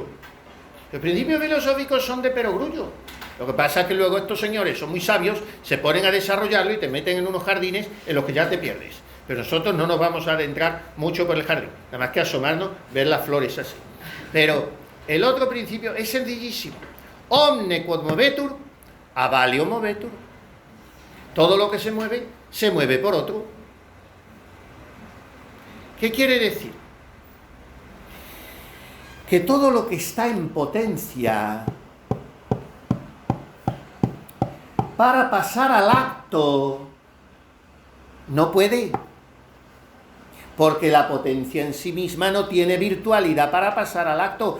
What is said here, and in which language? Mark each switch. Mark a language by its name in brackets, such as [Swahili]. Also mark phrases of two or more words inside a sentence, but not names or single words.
[Spanish] Los principios filosóficos son de perogrullo. Lo que pasa es que luego estos señores son muy sabios, se ponen a desarrollarlo y te meten en unos jardines en los que ya te pierdes. Pero nosotros no nos vamos a adentrar mucho por el jardín, nada más que asomarnos, ver las flores así. Pero el otro principio es sencillísimo. [Latin] Omne quod movetur, avalio movetur. [Spanish] Todo lo que se mueve por otro. ¿Qué quiere decir? que todo lo que está en potencia para pasar al acto no puede, porque la potencia en sí misma no tiene virtualidad para pasar al acto.